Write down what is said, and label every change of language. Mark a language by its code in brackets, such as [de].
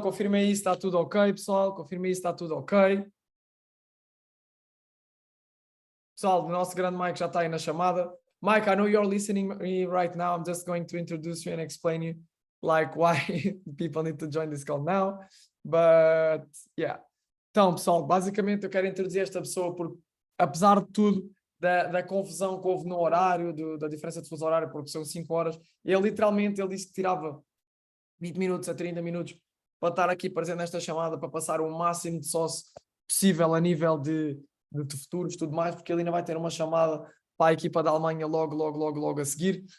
[pt] Confirmem aí se está tudo ok, pessoal. Confirmem aí se está tudo ok. Pessoal, o nosso grande Mike já está aí na chamada. [en] Mike, I know you're listening me right now. I'm just going to introduce you and explain you like why people need to join this call now. But yeah. [pt] Então, pessoal, basicamente eu quero introduzir esta pessoa porque, apesar de tudo, da confusão que houve no horário, da diferença de fuso horário, porque são 5 horas, ele disse que tirava 20 minutos a 30 minutos para estar aqui presente nesta chamada, para passar o máximo de sócio possível a nível de futuros e tudo mais, porque ele ainda vai ter uma chamada para a equipa da Alemanha logo a seguir.